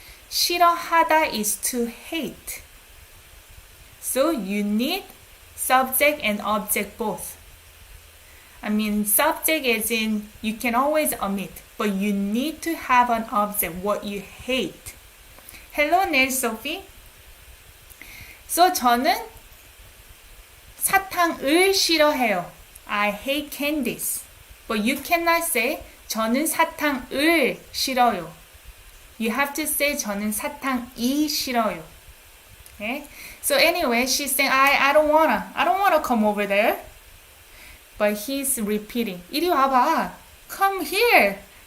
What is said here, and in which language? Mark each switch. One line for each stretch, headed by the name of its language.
English: 싫어하다 is to hate. So you need subject and object both. I mean, subject as in you can always omit, but you need to have an object, what you hate. Hello, Neil Sophie.
Korean: So 저는 사탕을 싫어해요.
English: I hate candies. But you cannot say
Korean: 저는 사탕을 싫어요.
English: You have to say
Korean: 저는 사탕이 싫어요.
English: Okay? So anyway, she's saying I don't wanna come over there. But he's repeating.
Korean: 이리 와봐.
English: Come here.